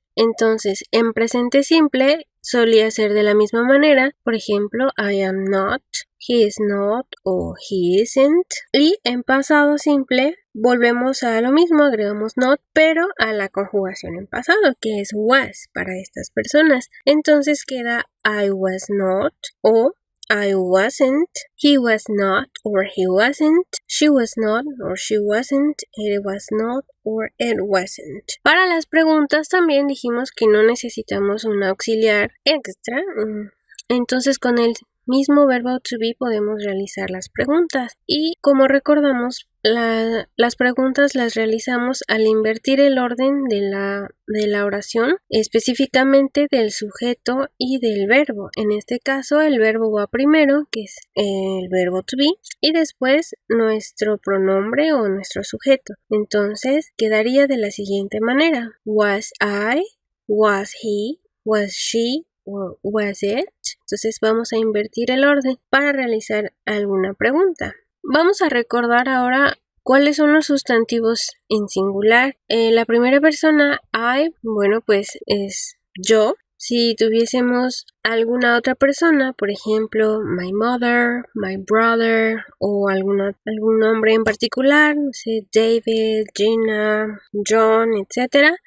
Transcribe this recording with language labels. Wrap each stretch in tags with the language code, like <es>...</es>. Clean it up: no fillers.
<es>Entonces, en presente simple solía ser de la misma manera, por ejemplo,</es> <en>I am not, he is not</en> <es>o</es> <en>he isn't.</en> <es>Y en pasado simple volvemos a lo mismo, agregamos not, pero a la conjugación en pasado, que es was para estas personas. Entonces queda</es> <en>I was not</en> <es>o</es> <en>I wasn't, he was not or he wasn't, she was not or she wasn't, it was not or it wasn't.</en> <es>Para las preguntas también dijimos que no necesitamos un auxiliar extra, entonces con el mismo verbo to be podemos realizar las preguntas y como recordamos las preguntas las realizamos al invertir el orden de la oración, específicamente del sujeto y del verbo. En este caso el verbo va primero, que es el verbo to be, y después nuestro pronombre o nuestro sujeto. Entonces quedaría de la siguiente manera:</es> <en>was I, was he, was she or was it.</en> <es>Entonces vamos a invertir el orden para realizar alguna pregunta. Vamos a recordar ahora cuáles son los sustantivos en singular. La primera persona, I, bueno, pues es yo. Si tuviésemos alguna otra persona, por ejemplo,</es> <en>my mother, my brother</en> <es>o algún nombre en particular, no sé, David, Gina, John, etc.</es>